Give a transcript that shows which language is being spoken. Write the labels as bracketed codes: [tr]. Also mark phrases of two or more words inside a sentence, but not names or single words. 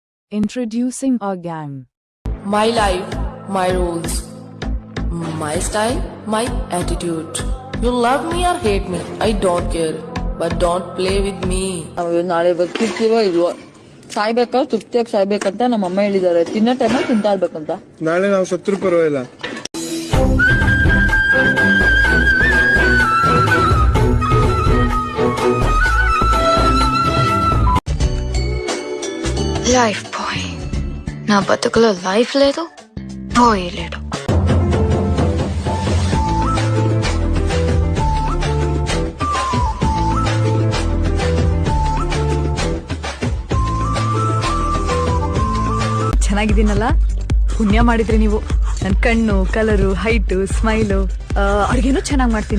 [en] Introducing our gang. My life, my rules. My style, my attitude. You love me or hate me, I don't care. But don't play with me. [kn] ನಾಳೆ ಬರ್ತಿರ್ತೀವೋ ಇಲ್ವೋ, ಸಾಯ್ಬೇಕಾದ್ರೆ ತೃಪ್ತಿಯಾಗಿ ಸಾಯ್ಬೇಕಂತ ನಮ್ಮ ಅಮ್ಮ ಹೇಳಿದಾರೆ. ತಿನ್ನೋ ಟೈಮಲ್ಲಿ ತಿಂತಾ ಇರ್ಬೇಕಂತ. ನಾಳೆ ನಾವು ಸತ್ರು ಪರವಾಗಿಲ್ಲ. [te] లైఫ్ బాయ్, నా బతుకులో లైఫ్ లేదు, బాయ్ లేడు. [kn] ಚೆನ್ನಾಗಿದ್ದೀನಲ್ಲ, ಪುಣ್ಯ ಮಾಡಿದ್ರಿ ನೀವು. ನನ್ ಕಣ್ಣು, ಕಲರು, ಹೈಟು, ಸ್ಮೈಲು, ಅಡ್ಗೆನೂ ಚೆನ್ನಾಗ್ ಮಾಡ್ತೀನಿ.